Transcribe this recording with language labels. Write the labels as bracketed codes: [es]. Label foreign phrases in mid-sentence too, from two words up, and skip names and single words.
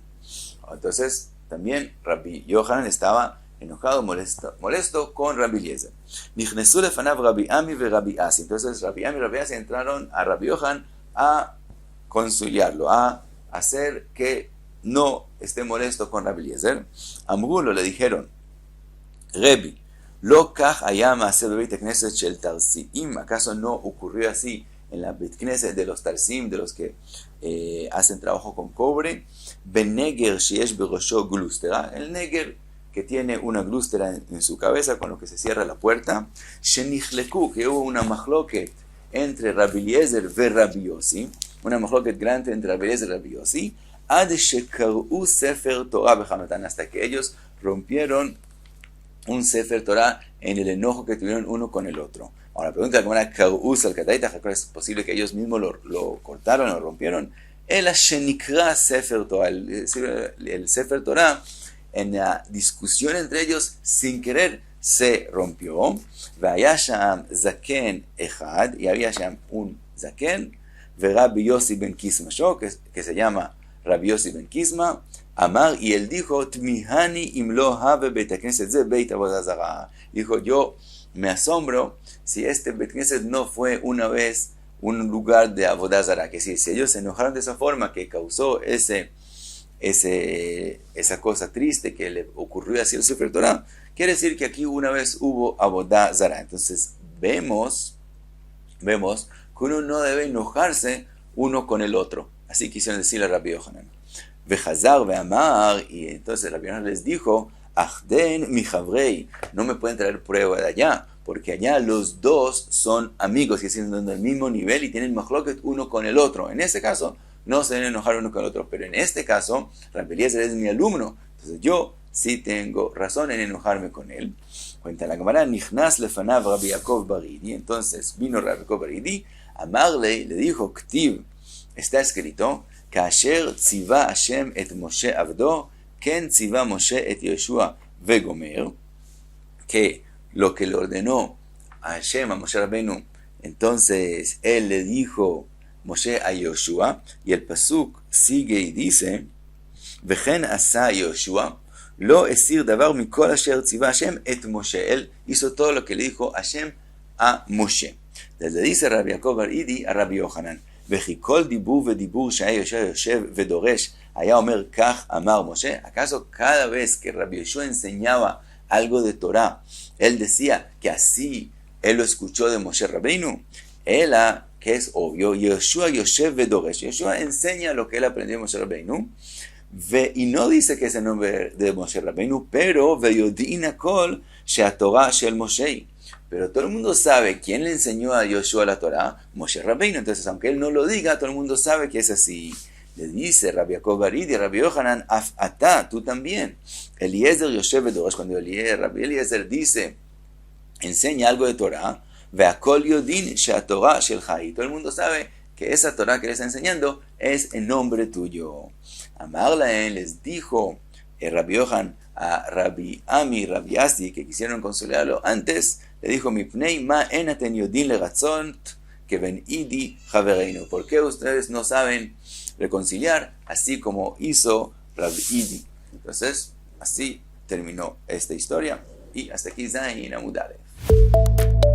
[es] Entonces también Rabbi Yohanan estaba enojado, molesto con Rabbi Eliezer. [he] נכנסו לפניו רבי אמי ורבי אסי. [es] Entonces Rabbi Ami y Rabbi Asi entraron a Rabbi Yohanan a conciliarlo, a hacer que no esté molesto con Rabbi Eliezer. [he] אמרו לו, [es] le dijeron, [he] רבי, לא כך הים hacer בית כנסת של טרסיים, [es] ¿acaso no ocurrió así en la [he] בית כנסת [es] de los tarsim, de los que hacen trabajo con cobre? [he] בנגר שיש בראשו גלוסטרא, [es] el neger que tiene una glustera en su cabeza con lo que se cierra la puerta. Shenichleku, que hubo una machloket entre Rabbi Eliezer y Rabbi Yossi, una machloket grande entre Rabbi Eliezer y Rabbi Yossi, [he] עד שקרעו ספר תורה בחמתן, [es] hasta que ellos rompieron un [he] ספר תורה [es] en el enojo que tuvieron uno con el otro. Ahora, pregunta cómo era Karus al Kataita, ¿es posible que ellos mismos lo cortaron o lo rompieron? El [he] שנקרע ספר תורה, [es] el [he] ספר תורה, [es] en la discusión entre ellos, sin querer, se rompió. [he] ויהי שם זקן אחד, [es] y había Sham un Zaken, Rabbi Yossi ben Kisma, que se llama Rabbi Yossi ben Kisma, Amar, y él dijo, [he] תמיהני אם לא היה בית כנסת זה בית עבודה זרה. [es] Dijo, yo me asombro si este [he] בית כנסת [es] no fue una vez un lugar de [he] עבודה זרה. [es] Que si ellos se enojaron de esa forma que causó esa cosa triste que le ocurrió así al [he] ספר תורה, [es] quiere decir que aquí una vez hubo [he] עבודה זרה. [es] Entonces vemos que uno no debe enojarse uno con el otro. Así quisieron decirle a Rabbi Yohanan. [he] וחזר ואמר, [es] y entonces Rabbi Yohanan les dijo, [arc] אכדן מי חברי, [es] no me pueden traer prueba de allá, porque allá los dos son amigos, que están del mismo nivel y tienen machloket uno con el otro. En ese caso, no se deben enojar uno con el otro, pero en este caso, Rabbi Eliezer es mi alumno, entonces yo sí tengo razón en enojarme con él. Cuenta la Gemara, [he] נכנס לפניו [es] Rabbi Yaakov bar Idi, entonces vino Rabbi Yaakov bar Idi, Amarle, le dijo, Ktiv, está escrito, [he] כאשר צוה השם את משה עבדו, כן צוה משה את יהושע וגומר, [es] que lo que le ordenó a Hashem, a Moshe Rabbeinu, entonces él le dijo Moshe a Yoshua, y el pasuk sigue y dice, [he] וכן עשה יהושע, לא הסיר דבר מכל אשר צוה השם את משה. [es] Él hizo todo lo que le dijo Hashem a Moshe. Desde dice Rabbi Yaakov bar Idi a Rabbi Yohanan, [he] וכי כל דיבור ודיבור שהיה יושב ודורש, היה אומר כך אמר משה. [es] ¿Acaso cada vez que Rabbi Yoshua enseñaba algo de Torah, él decía que así él lo escuchó de Moshe Rabbeinu? Ela, que es obvio, [he] יהושע יושב ודורש. [es] Yoshua enseña lo que él aprendió de Moshe Rabbeinu, y no dice que es el nombre de Moshe Rabbeinu, pero [he] ויודעין הכל שהתורה של משה. [es] Pero todo el mundo sabe quién le enseñó a Yoshua la Torah, Moshe Rabbeinu. Entonces, aunque él no lo diga, todo el mundo sabe que es así. Le dice Rabbi Yaakov bar Idi, Rabbi Yohanan, [he] אף אתה, [es] tú también. [he] אליעזר יושב ודורש, [es] cuando Rabbi Eliezer dice, enseña algo de Torah, [he] והכל יודעין שהתורה של חי. [es] Todo el mundo sabe que esa Torah que le está enseñando es en nombre tuyo. [he] אמר להן, [es] les dijo Rabbi Yohan a Rabbi Ami, Rabbi Asi, que quisieron consolarlo antes, le dijo, [he] מפני מה אין אתן יודעין לרצות [es] que [he] בן אידי חברינו. [es] ¿Por qué ustedes no saben reconciliar así como hizo Rabbi Idi? Entonces, así terminó esta historia y hasta aquí [he] זיין עמוד אלף.